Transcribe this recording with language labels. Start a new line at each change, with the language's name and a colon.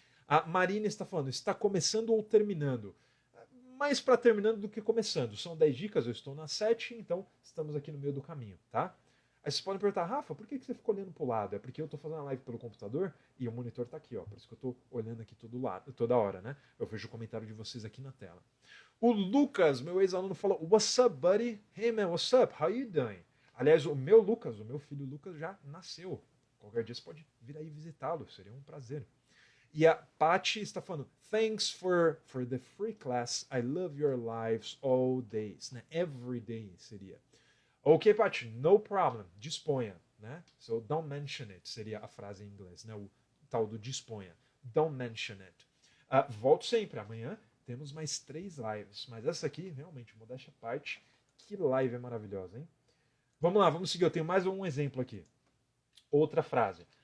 Portuguese: A Marina está falando, está começando ou terminando? Mais para terminando do que começando. São 10 dicas, eu estou na 7, então estamos aqui no meio do caminho, tá? Aí vocês podem perguntar, Rafa, por que você ficou olhando para o lado? É porque eu estou fazendo a live pelo computador e o monitor está aqui, ó. Por isso que eu estou olhando aqui toda hora, né? Eu vejo o comentário de vocês aqui na tela. O Lucas, meu ex-aluno, falou,
English: what's up, buddy? Hey, man, what's up? How you doing?
Portuguese: Aliás, o meu filho Lucas já nasceu. Qualquer dia você pode vir aí visitá-lo, seria um prazer. E a Paty está falando,
English: thanks for the free class. I love your lives all days.
Portuguese: Né?
English: Every day
Portuguese: seria. Ok, Paty,
English: no problem.
Portuguese: Disponha. Né?
English: So don't mention it
Portuguese: seria a frase em inglês. Né? O tal do disponha.
English: Don't mention it.
Portuguese: Volto sempre. Amanhã temos mais 3 lives. Mas essa aqui, realmente, modéstia à parte, que live é maravilhosa, hein? Vamos lá, vamos seguir. Eu tenho mais um exemplo aqui. Outra frase.